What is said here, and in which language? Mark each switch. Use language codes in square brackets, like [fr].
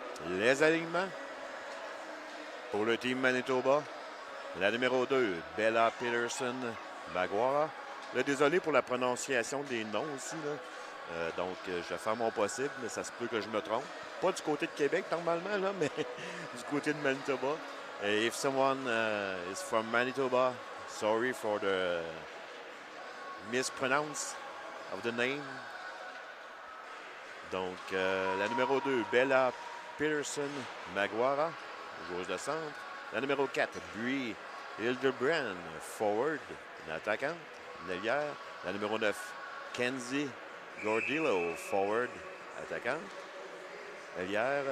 [fr] Les alignements pour le team Manitoba. La numéro 2, Bella Peterson Maguire. Là, désolé pour la prononciation des noms aussi. Là. Donc, je vais faire mon possible, mais ça se peut que je me trompe. Pas du côté de Québec, normalement, là, mais du côté de Manitoba. [en] If someone is from Manitoba, sorry for the mispronounce of the name. [fr] Donc, la numéro 2, Bella Peterson Maguire, joueuse de centre. La numéro 4, Brie Hildebrand, forward, une attaquante, une ailière. La numéro 9, Kenzie Gordillo, forward, attaquante, ailière.